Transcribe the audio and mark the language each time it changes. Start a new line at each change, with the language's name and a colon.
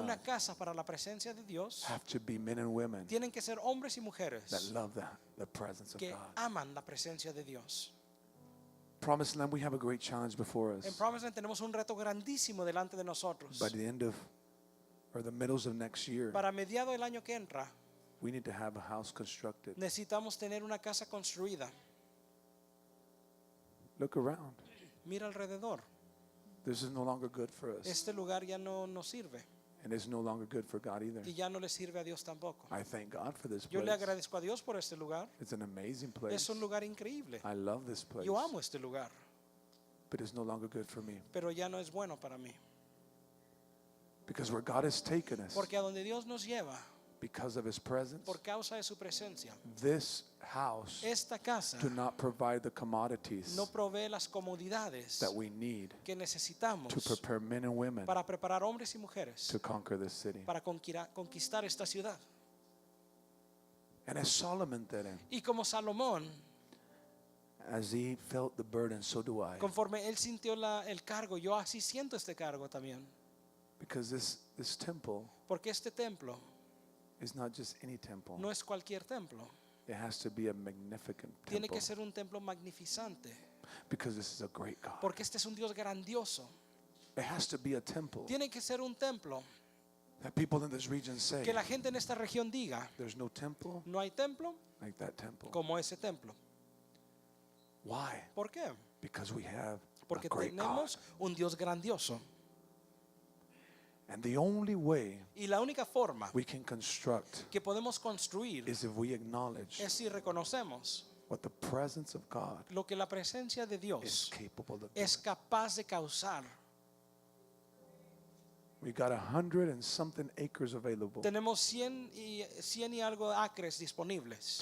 Spanish: una casa para la presencia de Dios.
English: have to be men and women
Spanish: Tienen que ser hombres y
English: that
Spanish: mujeres
English: love the presence of
Spanish: que
English: God.
Spanish: aman la presencia de Dios.
English: Promised Land, we have a great challenge before
Spanish: En
English: us.
Spanish: Promised Land tenemos un reto grandísimo delante de nosotros.
English: By the end of, or the middles of next year,
Spanish: Para mediado del año que entra,
English: we need to have a house constructed.
Spanish: necesitamos tener una casa construida.
English: Look around.
Spanish: Mira alrededor.
English: This is no longer good for us.
Spanish: Este lugar ya no nos sirve
English: And it's no longer good for God either.
Spanish: y ya no le sirve a Dios tampoco.
English: I thank God for this
Spanish: Yo le
English: place.
Spanish: agradezco a Dios por este lugar.
English: It's an amazing place.
Spanish: Es un lugar increíble.
English: I love this place.
Spanish: Yo amo este lugar,
English: But it's no longer good for me.
Spanish: pero ya no es bueno para mí.
English: Because where God has taken us,
Spanish: Porque a donde Dios nos lleva,
English: because of his presence,
Spanish: por causa de su presencia,
English: this house
Spanish: esta casa
English: do not provide the commodities
Spanish: no provee las comodidades
English: that we need
Spanish: que necesitamos
English: to prepare men and women
Spanish: para preparar hombres y mujeres
English: to conquer this city.
Spanish: para conquistar esta ciudad.
English: And as Solomon did it,
Spanish: Y como Salomón,
English: as he felt the burden, so do I.
Spanish: conforme él sintió el cargo, yo así siento este cargo también.
English: Because this temple
Spanish: Porque este templo
English: is not just any temple.
Spanish: no es cualquier templo.
English: It has to be a magnificent
Spanish: Tiene
English: temple.
Spanish: que ser un templo magnificente.
English: Because this is a great God.
Spanish: Porque este es un Dios grandioso.
English: It has to be a temple.
Spanish: Tiene que ser un templo.
English: That people in this region say,
Spanish: Que la gente en esta región diga,
English: there's no temple
Spanish: no hay templo
English: like that temple.
Spanish: como ese templo.
English: Why?
Spanish: ¿Por qué?
English: Because we have
Spanish: Porque
English: a great God.
Spanish: tenemos un Dios grandioso.
English: And the only way
Spanish: Y la única forma
English: we can construct
Spanish: que podemos construir
English: is if we acknowledge
Spanish: es si reconocemos
English: what the presence of God
Spanish: lo que la presencia de
English: is
Spanish: Dios
English: capable of doing.
Spanish: es capaz de causar.
English: We got 100 and something acres available
Spanish: Tenemos 100 y algo acres disponibles